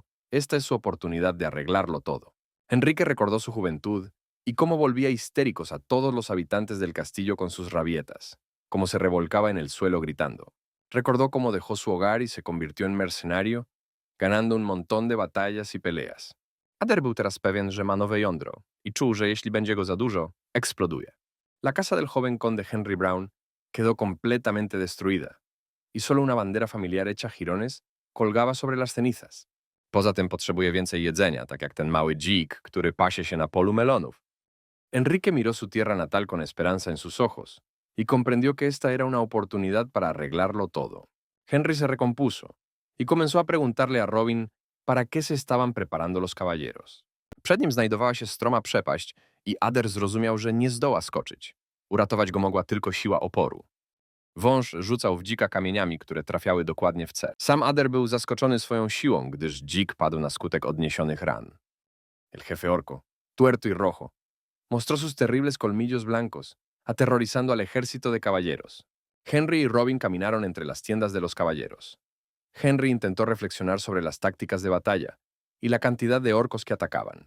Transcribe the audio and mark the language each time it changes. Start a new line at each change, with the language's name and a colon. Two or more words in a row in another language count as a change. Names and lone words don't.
Spanish: Esta es su oportunidad de arreglarlo todo. Enrique recordó su juventud y cómo volvía histéricos a todos los habitantes del castillo con sus rabietas, cómo se revolcaba en el suelo gritando. Recordó cómo dejó su hogar y se convirtió en mercenario, ganando un montón de batallas y peleas.
Polish: Ader był teraz pewien, że ma nowe jądro i czuł, że jeśli będzie go za dużo, exploduje.
Spanish: La casa del joven conde Henry Brown quedó completamente destruida y solo una bandera familiar hecha jirones colgaba sobre las cenizas.
Polish: Poza tym potrzebuje więcej jedzenia, tak jak ten mały dzik, który pasie się na polu melonów.
Spanish: Enrique miró su tierra natal con esperanza en sus ojos y comprendió que esta era una oportunidad para arreglarlo todo. Henry se recompuso y comenzó a preguntarle a Robin para qué se estaban preparando los caballeros.
Polish: Przed nim znajdowała się stroma przepaść i Ader zrozumiał, że nie zdoła skoczyć. Uratować go mogła tylko siła oporu. Wąż rzucał w dzika kamieniami, które trafiały dokładnie w cel. Sam Ader był zaskoczony swoją siłą, gdyż dzik padł na skutek odniesionych ran.
Spanish: El jefe orco, tuerto y rojo, mostró sus terribles colmillos blancos, aterrorizando al ejército de caballeros. Henry y Robin caminaron entre las tiendas de los caballeros. Henry intentó reflexionar sobre las tácticas de batalla y la cantidad de orcos que atacaban.